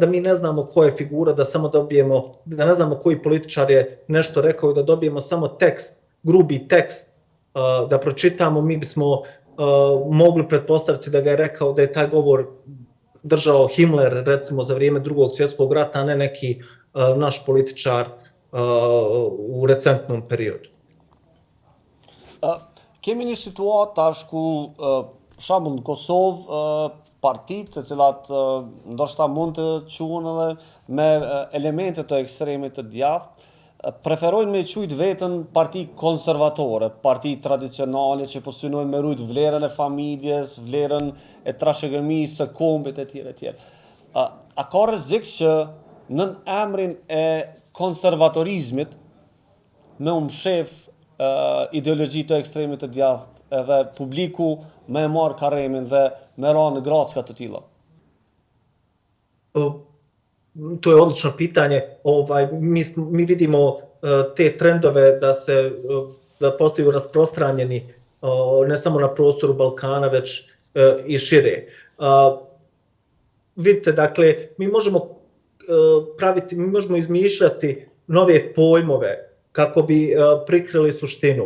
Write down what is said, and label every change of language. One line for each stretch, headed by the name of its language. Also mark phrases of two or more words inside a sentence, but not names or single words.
Bosnian: mi ne znamo ko je figura, da ne znamo koji političar je nešto rekao i da dobijemo samo tekst, grubi tekst da pročitamo, mi bismo mogli pretpostaviti da ga je rekao, da je taj govor držao Himmler, recimo za vrijeme Drugog svjetskog rata, a ne neki naš političar u recentnom periodu.
Albanian: Kemi një situatë tash ku shembull në Kosovë partitë të cilat ndoshta mund të quhen edhe me elemente të ekstremit të djathtë preferojnë me quajt veten parti konservatore, parti tradicionale që po synojnë me rujt vlerën e familjes, vlerën e trashëgimisë së kombit etj. A ka rrezik që në emrin e konservatorizmit me mshef ideologji të ekstremit të djathtë edhe publiku me marr karemin dhe me ra në gracka të tilla?
Bosnian: To je odlično pitanje. Mi vidimo te trendove da postaju rasprostranjeni ne samo na prostoru Balkana, već i šire. Vidite, dakle, mi možemo izmišljati nove pojmove kako bi prikrili suštinu.